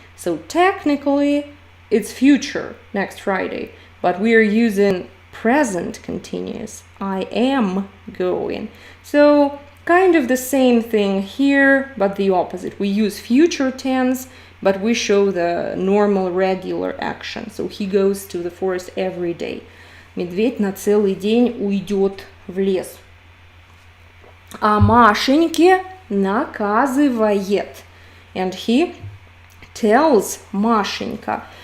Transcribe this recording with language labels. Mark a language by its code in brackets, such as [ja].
[en] So technically it's future, next Friday, but we are using present continuous. I am going. So kind of the same thing here, but the opposite. We use future tense, but we show the normal regular action. So he goes to the forest every day. [ru] Медведь на целый день уйдет в лес. А Машеньке наказывает. [en] And he tells Машенька.